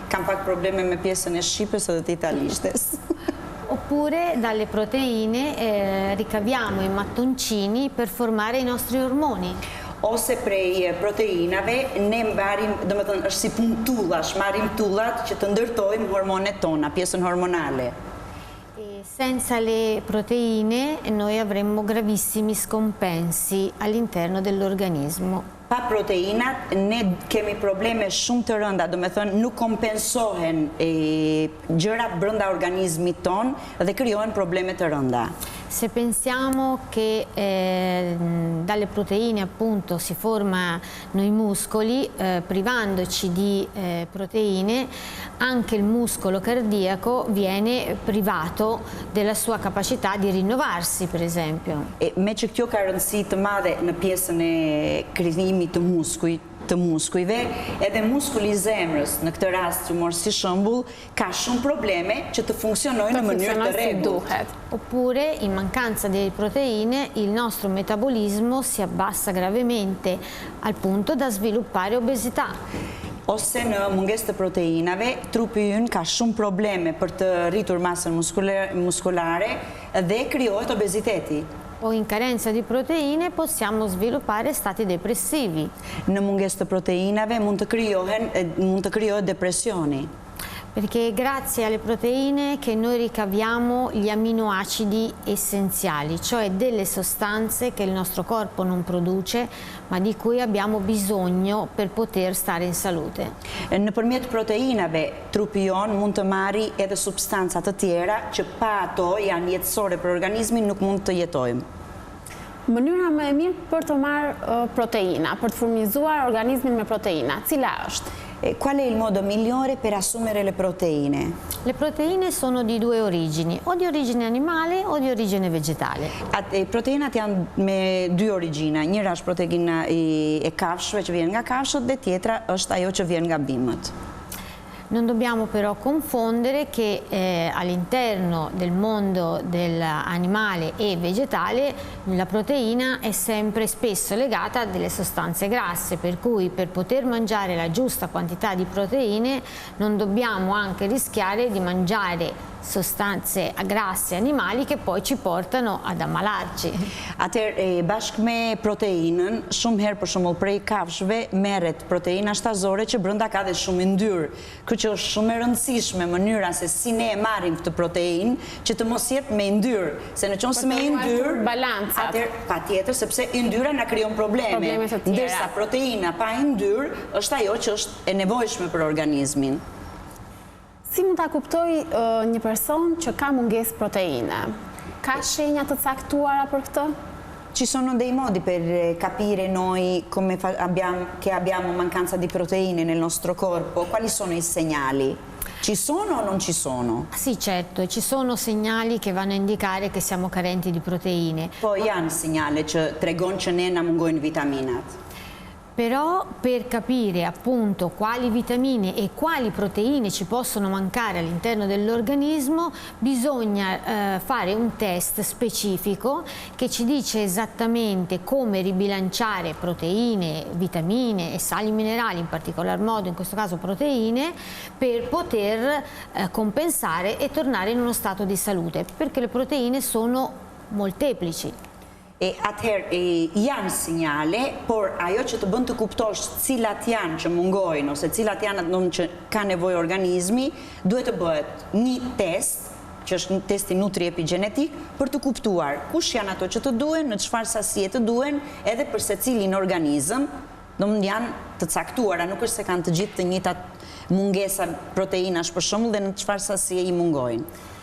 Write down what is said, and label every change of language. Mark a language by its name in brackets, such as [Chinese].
[Albanian] Kam pak probleme me pjesën e shqipes edhe të italishtes. [Italian] Oppure dalle proteine ricaviamo i mattoncini per formare i nostri ormoni. [Albanian] Ose prej proteinave ne mbarim, domethënë është si puntullash, marrim tullat që të ndërtojmë hormonet tona, pjesën hormonale. [Italian] Senza le proteine noi avremmo gravissimi scompensi all'interno dell'organismo. [Albanian] Pa proteinat ne kemi probleme shumë të rënda, domethënë nuk kompensohen gjërat brenda organizmit ton dhe krijohen probleme të rënda. [Italian] Se pensiamo che dalle proteine appunto si formano i muscoli, privandoci di proteine, anche il muscolo cardiaco viene privato della sua capacità di rinnovarsi, per esempio. [Albanian] Me që kjo ka rëndësi të madhe në pjesën e krijimit të muskujve, edhe muskuli i zemrës, në këtë rast që morë si shembull, ka shumë probleme që të funksionojnë në mënyrë të rregullt. [Italian] Oppure, in mancanza di proteine, il nostro metabolismo si abbassa gravemente al punto da sviluppare obesità. [Albanian] Ose në mungesë të proteinave, trupi ynë ka shumë probleme për të rritur masën muskolare dhe krijohet obeziteti. [Italian] O in carenza di proteine possiamo sviluppare stati depressivi. [Albanian] Në mungesë të proteinave mund të krijohet depresioni. [Italian] Perché è grazie alle proteine che noi ricaviamo gli aminoacidi essenziali, cioè delle sostanze che il nostro corpo non produce, ma di cui abbiamo bisogno per poter stare in salute. [Albanian] Nëpërmjet proteinave, trupi jon mund të marrë edhe substanca të tjera që pa ato janë jetësore për organizmin, nuk mund të jetojmë. Mënyra më e mirë për të marrë proteina, për të furnizuar organizmin me proteina, cila është? [Italian] Qual è il modo migliore per assumere le proteine? Le proteine sono di due origini, o di origine animale o di origine vegetale. [Albanian] Proteinat janë me dy origjina, njëra është proteina e kafshëve që vjen nga kafshët dhe tjetra është ajo që vjen nga bimët. [Italian] Non dobbiamo però confondere che all'interno del mondo dell'animale e vegetale la proteina è sempre spesso legata a delle sostanze grasse, per cui per poter mangiare la giusta quantità di proteine non dobbiamo anche rischiare di mangiare sostanze grasse animali che poi ci portano ad ammalarci. [Albanian] Atëherë bashkë me proteinën, shumë herë për shembull prej kafshëve merret proteina shtazore që brenda ka dhe shumë yndyrë. Kjo që është shumë e rëndësishme mënyra se si ne e marrim këtë proteinë që të mos jetë me yndyrë, se në qoftë se me yndyrë balancat. Atëherë patjetër sepse yndyra na krijon probleme, ndërsa proteina pa yndyrë është ajo që është e nevojshme për organizmin. Si mund ta kuptoj një person që ka mungesë proteine? Ka shenja të caktuara për këtë? [Italian] Ci sono dei modi per capire noi che abbiamo mancanza di proteine nel nostro corpo? Quali sono i segnali? Ci sono o non ci sono? Sì, certo, ci sono segnali che vanno a indicare che siamo carenti di proteine. [Albanian] Po janë segnale që tregon që ne na mungojnë vitaminat. [Italian] Però per capire appunto quali vitamine e quali proteine ci possono mancare all'interno dell'organismo bisogna fare un test specifico che ci dice esattamente come ribilanciare proteine, vitamine e sali minerali, in particolar modo in questo caso proteine, per poter compensare e tornare in uno stato di salute, perché le proteine sono molteplici. [Albanian] Atëherë janë sinjale, por ajo që të bën të kuptosh cilat janë që mungojnë ose cilat janë ato që ka nevojë organizmi, duhet të bëhet një test, që është një testi nutri epigenetik, për të kuptuar kush janë ato që të duhen, në çfarë sasie të duhen, edhe për secilin organizëm, domethënë janë të caktuara, nuk është se kanë të gjithë të njëjtat mungesa proteinash për shembull dhe në çfarë sasie i mungojnë.